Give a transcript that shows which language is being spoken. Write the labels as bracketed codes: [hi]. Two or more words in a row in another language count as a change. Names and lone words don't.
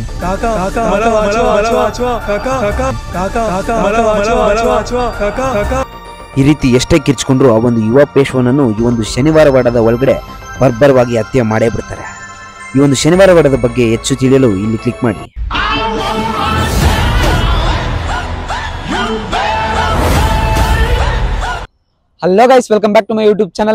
[mr] काका काका मला वाचवा काका काका काका काका मला वाचवा काका काका [kn] ಈ ರೀತಿ ಎಷ್ಟೇ ಕಿರ್ಚಿಕೊಂಡ್ರು ಆ ಒಂದು ಯುವ ಪೇಶ್ವನನ್ನು ಈ ಒಂದು ಶನಿವಾರವಾಡದ ಒಳಗಡೆ ಬರ್ಬರವಾಗಿ ಹತ್ಯೆ ಮಾಡೇ ಬಿಡ್ತಾರೆ. ಈ ಒಂದು ಶನಿವಾರವಾಡದ ಬಗ್ಗೆ ಹೆಚ್ಚು ತಿಳಿಯಲು ಇಲ್ಲಿ ಕ್ಲಿಕ್ ಮಾಡಿ. [en] Hello guys, welcome back to my YouTube channel.